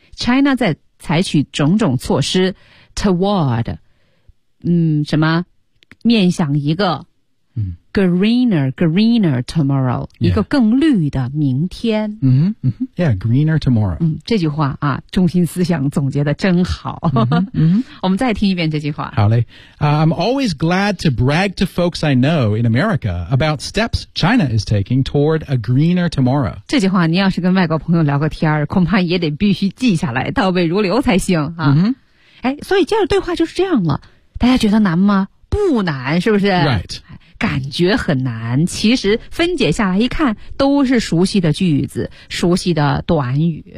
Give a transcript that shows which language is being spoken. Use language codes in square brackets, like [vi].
[zh] China 在采取种种措施 toward， 什么面向一个。 [en] Greener tomorrow、 yeah. [zh] 一个更绿的明天 [en] mm-hmm, mm-hmm. Yeah, greener tomorrow、 [zh] 这句话啊中心思想总结得真好 mm-hmm, mm-hmm. 我们再听一遍这句话 [en] 好嘞、I'm always glad to brag to folks I know in America about steps China is taking toward a greener tomorrow [zh] 这句话你要是跟外国朋友聊个天恐怕也得必须记下来倒背如流才行、啊 mm-hmm. 哎、所以接着对话就是这样了大家觉得难吗不难是不是 [en] Right [zh] 感觉很难其实分解下来一看都是熟悉的句子熟悉的短语、